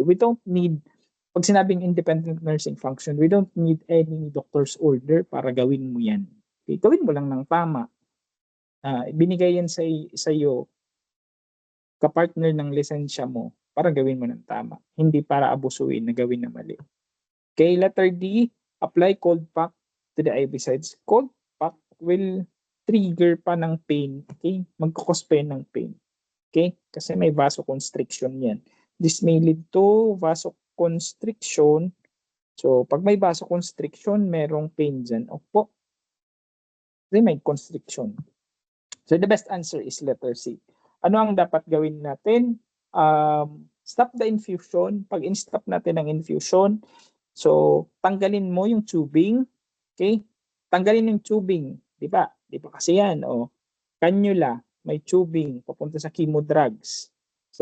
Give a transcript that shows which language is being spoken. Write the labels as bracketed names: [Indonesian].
[English] We don't need, [Filipino] pag sinabing [English] independent nursing function, we don't need any doctor's order [Filipino] para gawin mo yan. Okay? Gawin mo lang ng tama. Binigay yan sa iyo kapartner ng lisensya mo para gawin mo ng tama. Hindi para abusuin na gawin na mali. [English] Okay, letter D, apply cold pack to the IV sites. Cold pack will trigger pa ng pain. [Filipino] Okay, magkakos pa ng pain. Okay, kasi may vasoconstriction yan. [English] This may lead to vasoconstriction. So, [Filipino] pag may vasoconstriction, merong pain dyan. Opo, kasi may constriction. [English] So, the best answer is letter C. [Filipino] Ano ang dapat gawin natin? [English] Stop the infusion. [Filipino] Pag in-stop natin ang infusion, so tanggalin mo yung tubing. Okay? Tanggalin yung tubing. Di ba? Di ba kasi yan? Cannula, may tubing, papunta sa chemo drugs. So